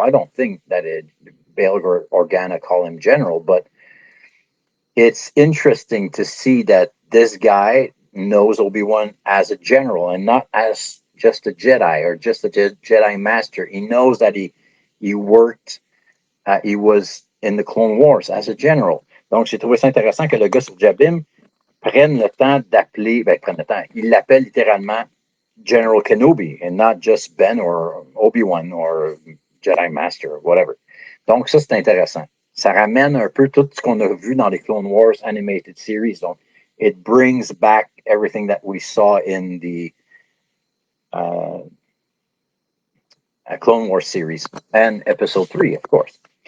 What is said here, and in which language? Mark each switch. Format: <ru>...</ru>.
<en>I don't think that Bail or Organa call him General, but it's interesting to see that this guy knows Obi-Wan as a general and not as just a Jedi or just a Jedi Master. He knows that he worked, he was in the Clone Wars as a general.</en> <fr>Donc, j'ai trouvé ça intéressant que le gars sur Jabim prenne le temps d'appeler, prenne le temps, il l'appelle littéralement General Kenobi</fr> <en>and not just Ben or Obi-Wan or Jedi Master or whatever.</en> <fr>Donc, ça, c'est intéressant. Ça ramène un peu tout ce qu'on a vu dans les Clone Wars animated series.</fr> <en>Donc, it brings back everything that we saw in the Clone Wars series and episode 3, of course.</en>